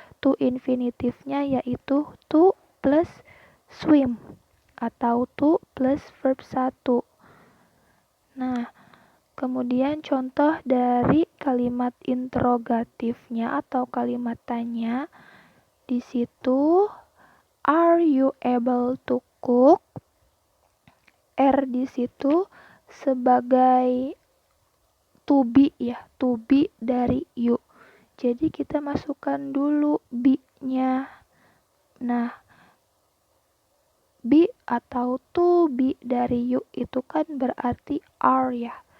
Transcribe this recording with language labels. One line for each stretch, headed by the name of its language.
Indonesian: To infinitive-nya yaitu
English: to plus swim
Indonesian: atau
English: to plus verb 1.
Indonesian: Nah, kemudian contoh dari kalimat interrogatifnya atau kalimat tanya. Di situ
English: are you able to cook?
Indonesian: R di situ sebagai to be ya, to be dari you. Jadi kita masukkan dulu be-nya. Nah, be atau to be dari you itu kan berarti are ya.